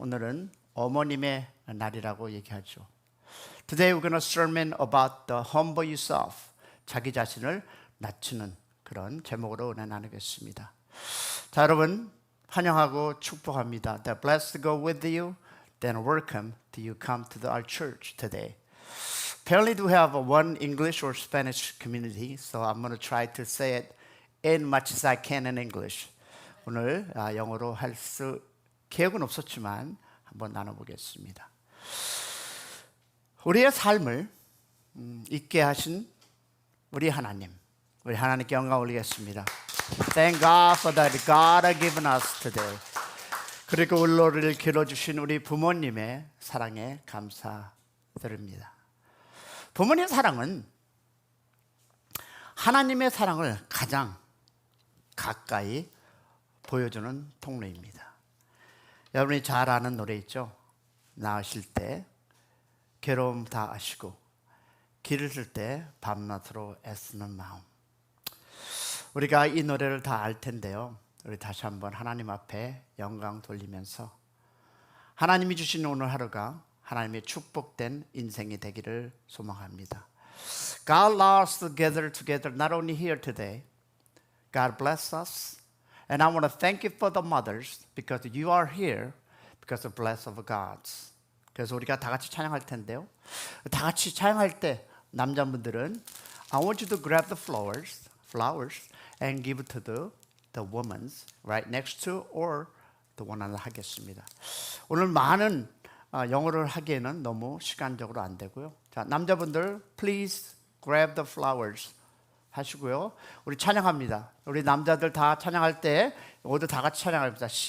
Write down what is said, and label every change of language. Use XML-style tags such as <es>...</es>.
<ko>오늘은 어머님의 날이라고 얘기하죠.</ko> <en>Today we're going to sermon about the humble yourself.</en> <ko>자기 자신을 낮추는 그런 제목으로 은혜 나누겠습니다. 자, 여러분 환영하고 축복합니다.</ko> <en>The blessed go with you. Then welcome to you come to our church today. Apparently we have one English or Spanish community, so I'm going to try to say it as much as I can in English.</en> <ko>오늘 영어로 할 수 계획은 없었지만 한번 나눠보겠습니다. 우리의 삶을 있게 하신 우리 하나님, 우리 하나님께 영광 올리겠습니다.</ko> <en>Thank God for that God has given us today.</en> <ko>그리고 우리를 길러주신 우리 부모님의 사랑에 감사드립니다. 부모님의 사랑은 하나님의 사랑을 가장 가까이 보여주는 통로입니다. 여러분이 잘 아는 노래 있죠? 낳으실 때 괴로움 다 아시고 기르실 때 밤낮으로 애쓰는 마음. 우리가 이 노래를 다 알 텐데요, 우리 다시 한번 하나님 앞에 영광 돌리면서 하나님이 주신 오늘 하루가 하나님의 축복된 인생이 되기를 소망합니다.</ko> <en>God allows us to gather together not only here today. God bless us. And I want to thank you for the mothers because you are here because of the bless of God.</en> <ko>그래서 우리가 다 같이 찬양할 텐데요, 다 같이 찬양할 때 남자분들은</ko> <en>I want you to grab the flowers and give it to the women right next to or the one another</en> <ko>하겠습니다. 오늘 많은 영어를 하기에는 너무 시간적으로 안 되고요. 자, 남자분들</ko> <en>please grab the flowers</en> <ko>하시고요. 우리 찬양합니다. 우리 남자들 다 찬양할 때 모두 다 같이 찬양합니다.</ko>